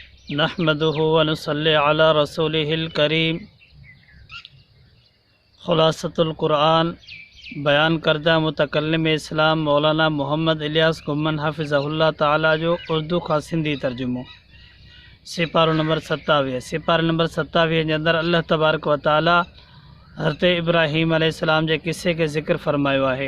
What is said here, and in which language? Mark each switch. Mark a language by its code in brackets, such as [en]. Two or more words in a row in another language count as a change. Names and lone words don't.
[ar] نحمده ونصلي على رسوله الكريم. [sd] खुलासतुल कुरान बयान करदा मुतकल्लिम इस्लाम मौलाना मोहम्मद इलियास गुम्मन [ar] حفظه الله تعالى [sd] जो उर्दू का सिंधी तर्जुमो। सिपारो नंबर 27। सिपारो नंबर 27 जे अंदर अल्लाह [ar] تبارك وتعالى [sd] हज़रत इब्राहीम अलैहिस्सलाम जे किस्से के ज़िक्र फरमायो है।